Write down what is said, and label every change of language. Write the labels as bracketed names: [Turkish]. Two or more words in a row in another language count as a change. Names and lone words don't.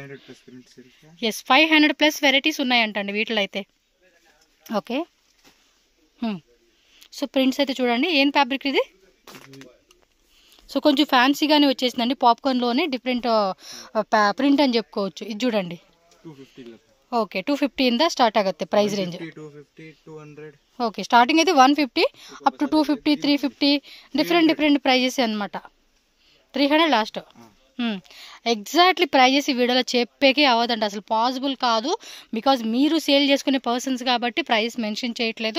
[Telugu] ఎస్, 500+ వెరైటీస్ ఉన్నాయంటండి వీటిలో అయితే. ఓకే, సో ప్రింట్స్ అయితే చూడండి. ఏం ఫ్యాబ్రిక్ ఇది? సో కొంచెం ఫ్యాన్సీగానే వచ్చేసిందండి, పాప్కార్న్లోనే [English] different print [Telugu] అని చెప్పుకోవచ్చు. ఇది చూడండి. ఓకే, [Kannada] 250 ಇಂದ ಸ್ಟಾರ್ಟ್ ಆಗುತ್ತೆ [English] price range. [Telugu] 250, 200. ఓకే, స్టార్టింగ్ అయితే 150 [English] up to [Telugu] 250, 350 [English] different prices [Telugu] అనమాట. 300 లాస్ట్. [English] exactly prices [Telugu] ఈ వీడియోలో చెప్పేకే అవ్వదండి, అసలు పాసిబుల్ కాదు. బికాజ్ మీరు సేల్ చేసుకునే పర్సన్స్ కాబట్టి [English] price mention [Telugu] చేయట్లేదు.